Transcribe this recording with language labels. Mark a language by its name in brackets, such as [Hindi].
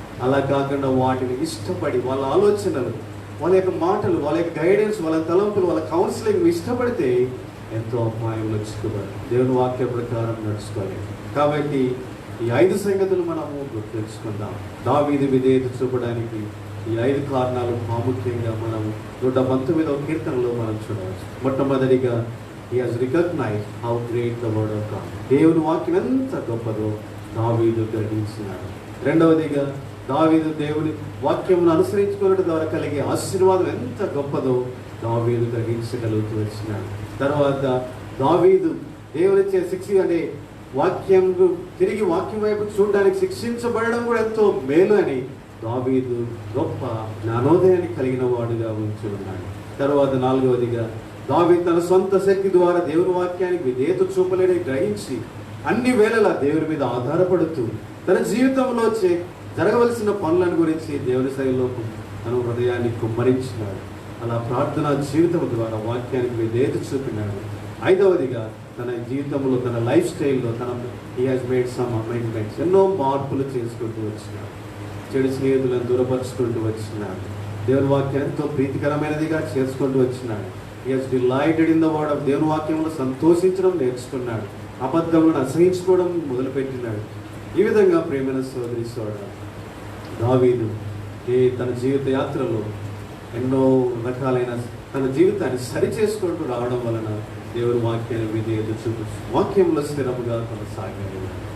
[Telugu] అలా కాకుండా వాటిని ఇష్టపడి, వాళ్ళ ఆలోచనలు, వాళ్ళ యొక్క మాటలు, వాళ్ళ యొక్క గైడెన్స్, వాళ్ళ తలంపులు, వాళ్ళ కౌన్సిలింగ్ ఇష్టపడితే ఎంతో అపాయంలో చిక్కుబడి దేవుని వాక్య ప్రకారం నడుచుకోవాలి. కాబట్టి ఈ 5 సంగతులు మనము గుర్తుంచుకుందాం. దావీదు విధేయత చూపడానికి ఈ 5 కారణాలు ప్రాముఖ్యంగా మనం 119వ కీర్తనలో మనం చూడవచ్చు. మొట్టమొదటిగా [English] he has recognized how great the word of God. [Telugu] దేవుని వాక్యం ఎంత గొప్పదో దావీదు గ్రహించినాడు. రెండవదిగా దావీదు దేవుని వాక్యమును అనుసరించుకోవడం ద్వారా కలిగే ఆశీర్వాదం ఎంత గొప్పదో దావీదు గ్రహించగలుగుతూ వచ్చినాడు. తర్వాత దావీదు దేవునిచ్చే శిక్ష అంటే వాక్యం తిరిగి వాక్యం వైపు చూడడానికి శిక్షించబడడం కూడా ఎంతో మేలు అని దావీదు గొప్ప జ్ఞానోదయాన్ని కలిగిన వాడుగా ఉంచి ఉన్నాడు. తర్వాత నాలుగవదిగా దావీదు తన సొంత శక్తి ద్వారా దేవుని వాక్యానికి విధేయత చూపలేని గ్రహించి అన్ని వేళలా దేవుని మీద ఆధారపడుతూ తన జీవితంలో జరగవలసిన పనులను గురించి దేవుని శైలిలో తన హృదయాన్ని కుమ్మరించినాడు. అలా ప్రార్థనా జీవితం ద్వారా వాక్యానికి విధేయత చూపినాడు. ఐదవదిగా తన జీవితంలో, తన లైఫ్ స్టైల్లో [English] he has made some amendments. [Telugu] ఎన్నో మార్పులు చేసుకుంటూ వచ్చినాడు. చెడు స్నేహితులను దూరపరుచుకుంటూ వచ్చినాడు. దేవుని వాక్యం ఎంతో ప్రీతికరమైనదిగా చేసుకుంటూ వచ్చినాడు. [English] he has delighted in the word of [Telugu] దేవుని వాక్యంలో సంతోషించడం నేర్చుకున్నాడు. అబద్ధములను అసహించుకోవడం మొదలుపెట్టినాడు. ఈ విధంగా ప్రేమైన సోదరి సోదరుడా, దావీదు తన జీవిత యాత్రలో ఎన్నో రకాలైన తన జీవితాన్ని సరిచేసుకుంటూ రావడం వలన దేవుని వాక్యాన్ని విధేయత చూపించి వాక్యంలో స్థిరముగా కొనసాగాలి.